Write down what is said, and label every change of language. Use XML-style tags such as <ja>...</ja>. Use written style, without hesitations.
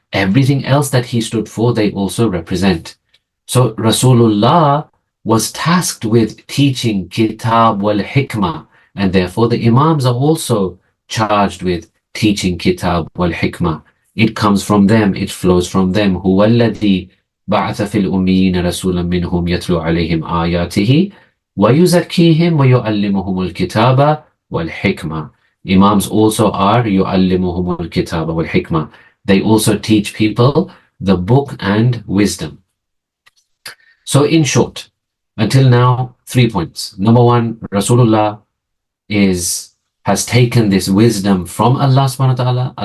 <en>Everything else that he stood for, they also represent. So Rasulullah was tasked with teaching Kitab wal Hikmah, and therefore the Imams are also charged with teaching Kitab wal Hikmah. It comes from them, it flows from them.</en> <ar>هو الذي بعث في الأميين رسولا منهم يتلو عليهم آياته ويزكيهم ويعلمهم الكتاب والحكمة.</ar> <en>Imams also are</en> <ar>يعلمهم الكتاب والحكمة.</ar> <en>They also teach people the book and wisdom. So in short, until now, 3 points. Number one, Rasulullah has taken this wisdom from Allah subhanahu wa ta'ala.</en>